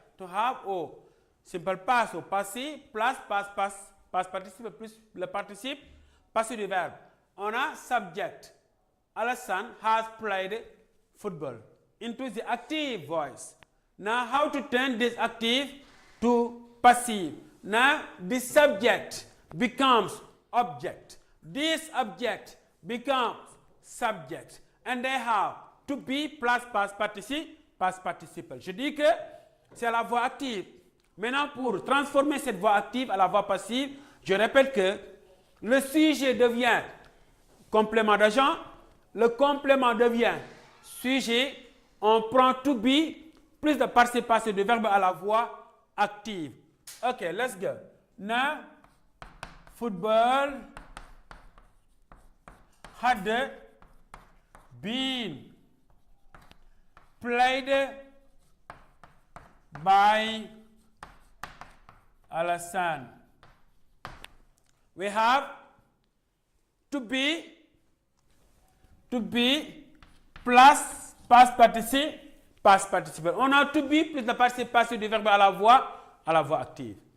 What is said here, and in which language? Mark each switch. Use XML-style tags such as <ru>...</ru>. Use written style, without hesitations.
<fr>To have au simple past au passé plus past participle plus le participe passé du verbe. On a subject.</fr> <en>Alassane has played football into the active voice. Now, how to turn this active to passive? Now, this subject becomes object. This object becomes subject. And they have to be plus past participle.</en> <fr>Je dis que c'est la voix active. Maintenant, pour transformer cette voix active à la voix passive, je répète que le sujet devient complément d'agent. Le complément devient sujet on prend to be plus le participe passé du verbe à la voix active.</fr> <en>Okay, let's go. Now, football had been played by Alassane. We have to be plus past participe.</en> <fr>On a to be plus le participe passé du verbe à la voix active.</fr>